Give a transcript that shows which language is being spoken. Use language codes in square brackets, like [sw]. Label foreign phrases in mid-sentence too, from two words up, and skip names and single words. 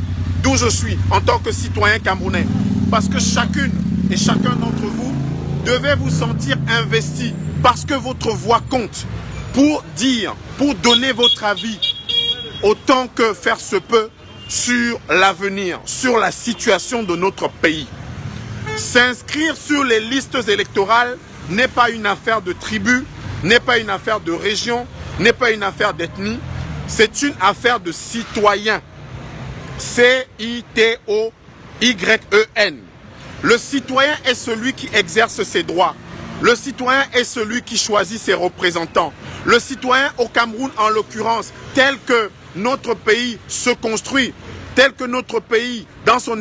[fr] D'où je suis en tant que citoyen camerounais. Parce que chacune et chacun d'entre vous devez vous sentir investi parce que votre voix compte pour dire, pour donner votre avis autant que faire se peut sur l'avenir, sur la situation de notre pays. S'inscrire sur les listes électorales n'est pas une affaire de tribu, n'est pas une affaire de région, n'est pas une affaire d'ethnie, c'est une affaire de citoyen. C-I-T-O-Y-E-N. Le citoyen est celui qui exerce ses droits. Le citoyen est celui qui choisit ses représentants. Le citoyen au Cameroun, en l'occurrence, tel que notre pays se construit, tel que notre pays, dans son